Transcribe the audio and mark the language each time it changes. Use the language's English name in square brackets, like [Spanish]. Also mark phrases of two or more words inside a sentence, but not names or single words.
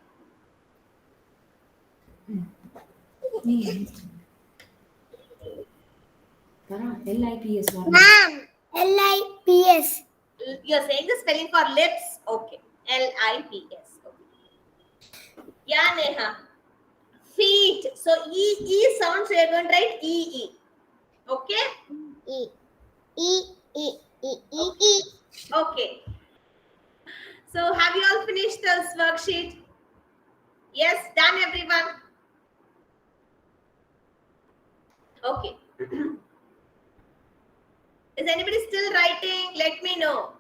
[English] LIPS Ma'am. L-I-P-S. You're saying the spelling for lips? Okay. L-I-P-S. Okay. Yeah, Neha. Feet. So E sounds, so you're going to write E-E. Okay? E. E. E. E. E. E. Okay. So have you all finished this worksheet? Yes, done everyone? Okay. Is anybody still writing? Let me know.